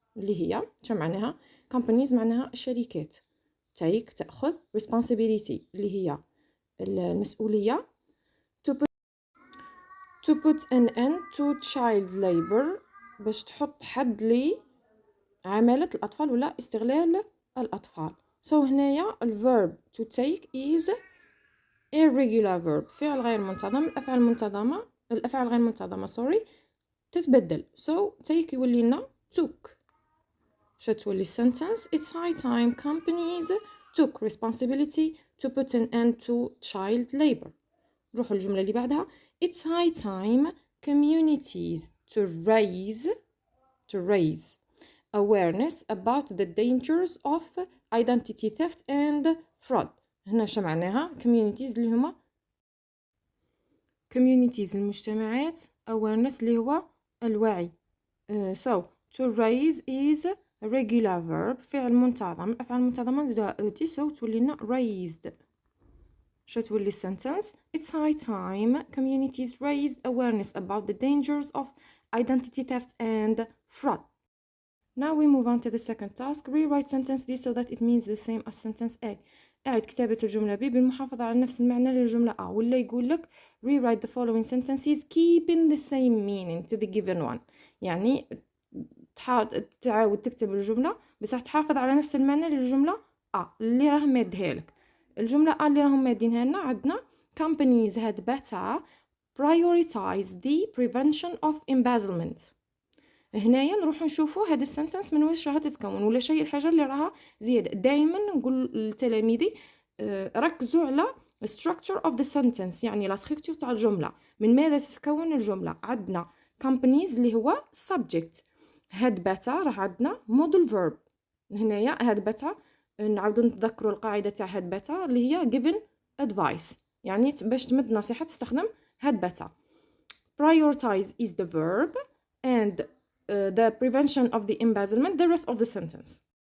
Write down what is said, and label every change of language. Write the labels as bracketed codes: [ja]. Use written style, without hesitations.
[ar] اللي هي شو معناها؟ companies معناها الشركات [en] take [ar] تأخذ responsibility اللي هي المسؤولية [en] to put an end to child labor [ar] باش تحط حد لعمالة الأطفال ولا استغلال الأطفال. [en] so هنايا الverb to take is irregular verb [ar] فعل غير منتظم. الأفعال غير منتظمة تتبدل so [en] take [ar] يولي لنا [en] took. [ar] شتولي [en] sentence it's high time companies took responsibility to put an end to child labor. [ar] نروحوا الجملة اللي بعدها [en] it's high time communities to raise awareness about the dangers of identity theft and fraud. [ar] هنا شو معناها communities اللي هما communities المجتمعات awareness اللي هو الوعي. [en] so to raise is a regular verb [ar] فعل منتظم. الأفعال المنتظمة نزيدوها أوتي [en] so [ar] تولي لنا [en] raised. [ar] شو تولي [en] sentence it's high time communities raised awareness about the dangers of identity theft and fraud. now we move on to the second task rewrite sentence B so that it means the same as sentence A. [ar] أعد كتابة الجملة B بالمحافظة على نفس المعنى للجملة A ولا يقول لك [en] rewrite the following sentences keeping the same meaning to the given one. [ar] يعني تعاود تكتب الجملة بس تحافظ على نفس المعنى للجملة A اللي راهم ماديها لك. الجملة A اللي راهم مادينها لنا عندنا [en] companies had better prioritize the prevention of embezzlement. [ar] هنايا نروح نشوفوا هذا السنتنس من واش راها تتكون ولا شيء الحاجة اللي راها زيادة. دائما نقول لتلاميذي ركزوا على [en] structure of the sentence [ar] يعني la structure تاع الجملة من ماذا تتكون الجملة. عندنا [en] companies [ar] اللي هو [en] subject had better [ar] راه عندنا [en] modal verb. [ar] هنايا had better نعاودو نتذكروا القاعدة تاع had better اللي هي [en] given advice [ar] يعني باش تمد نصيحة تستخدم had better. [en] Prioritize is the verb and the prevention of the embezzlement the rest of the sentence.